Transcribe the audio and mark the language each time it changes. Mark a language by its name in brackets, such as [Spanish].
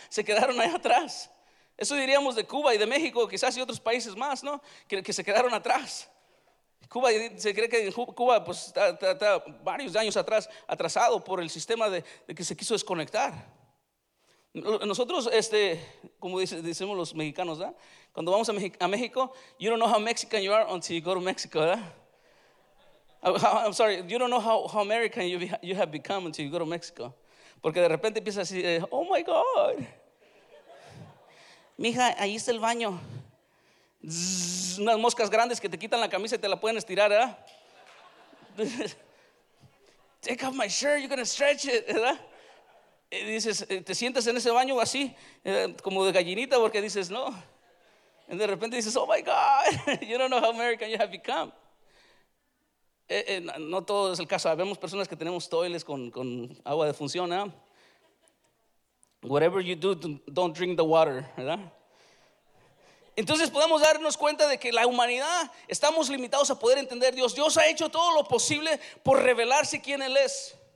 [Spanish] Se quedaron ahí atrás. Eso diríamos de Cuba y de México, quizás y otros países más, ¿no? Que se quedaron atrás. Cuba, se cree que Cuba pues, está varios años atrás, atrasado por el sistema de que se quiso desconectar. Nosotros, como decimos los mexicanos, ¿verdad? Cuando vamos a México, [English] you don't know how Mexican you are until you go to Mexico, ¿verdad? I'm sorry, you don't know how American you have become until you go to Mexico. [Spanish] Porque de repente empiezas así, [English] oh my God. [Spanish] Mija, ahí está el baño. Zzz, unas moscas grandes que te quitan la camisa y te la pueden estirar, ¿verdad? [English] Take off my shirt, you're gonna stretch it, [Spanish] ¿verdad? Y dices, te sientas en ese baño así, como de gallinita, porque dices, no. Y de repente dices, [English] oh my God, you don't know how American you have become. [Spanish] No todo es el caso. Vemos personas que tenemos toiles con agua de función, ¿verdad? ¿Eh? [English] Whatever you do, don't drink the water, [Spanish] ¿verdad? Entonces podemos darnos cuenta de que la humanidad estamos limitados a poder entender Dios. Dios ha hecho todo lo posible por revelarse quién Él es.